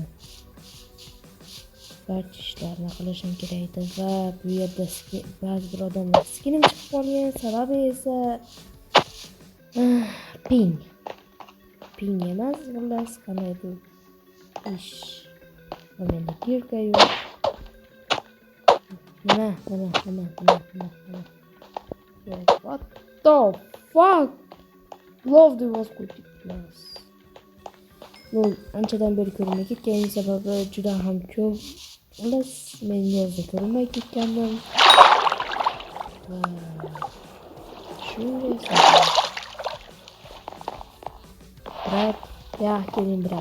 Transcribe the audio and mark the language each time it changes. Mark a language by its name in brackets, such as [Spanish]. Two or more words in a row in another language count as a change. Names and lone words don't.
[Uzbek] Barcha ishlarni qilishim kerak edi va bu yerda ba'zi bir odamlar skinim chiqib qolgan. Sababi esa ping emas, xullas qanaydir ish. Menda kirka yo'q. Nima. [English] What the fuck? Love was good. [Uzbek] Bu anchadan beri ko'rmay ketganim sababi juda ham ko'p. Xullas men yozda ko'rmay ketgandim. Shunday sabab. Brat, ya keling brat.